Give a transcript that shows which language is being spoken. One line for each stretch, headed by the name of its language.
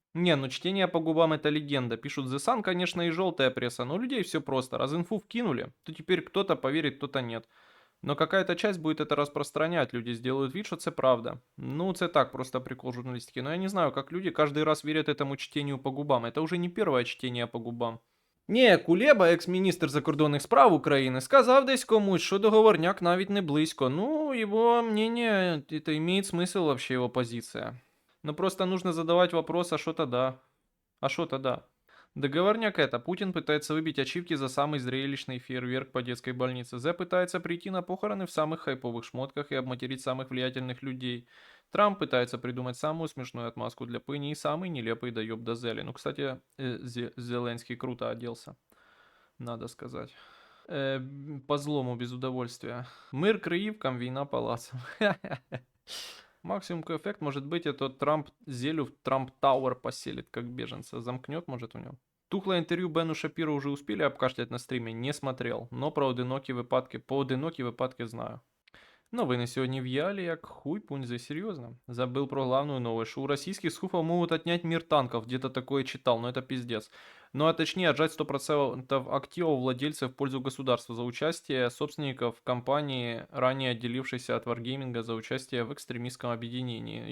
Russian: Не, ну чтение по губам это легенда. Пишут The Sun, конечно, и желтая пресса, но у людей все просто. Раз инфу вкинули, то теперь кто-то поверит, кто-то нет. Но какая-то часть будет это распространять, люди сделают вид,
Ukrainian: що це правда.
Russian: Ну,
Ukrainian: це так,
Russian: просто прикол журналистики. Но я не знаю, как люди каждый раз верят этому чтению по губам. Это уже не первое чтение по губам.
Ukrainian: Не, Кулеба, екс-міністр закордонних справ України, сказав десь комусь, що договорняк навіть не близько.
Russian: Ну, его мнение, это имеет смысл вообще, его позиция. Но просто нужно задавать вопрос, а что тогда? А что тогда? Договорняк это. Путин пытается выбить ачивки за самый зрелищный фейерверк по детской больнице. Зе пытается прийти на похороны в самых хайповых шмотках и обматерить самых влиятельных людей. Трамп пытается придумать самую смешную отмазку для Пыни и самый нелепый доеб до Зели. Ну, кстати, Зеленский круто оделся, надо сказать. По злому, без удовольствия. Мир Криевкам,
Ukrainian: війна палацам.
Russian: Максимум эффект может быть, это Трамп Зелю в Трамп Тауэр поселит, как беженца. Замкнет, может, у него. Тухлое интервью Бену Шапиру уже успели обкашлять на стриме, не смотрел.
Ukrainian: Но про поодинокі випадки знаю. Новини сьогодні в Ялі, як хуй пуньзи,
Russian: серьезно. Забыл про главную новость, что у российских скуфов могут отнять мир танков, где-то такое читал, но это пиздец. Ну а точнее отжать 100% активов владельцев в пользу государства за участие собственников компании, ранее отделившейся от Wargaming за участие в экстремистском объединении.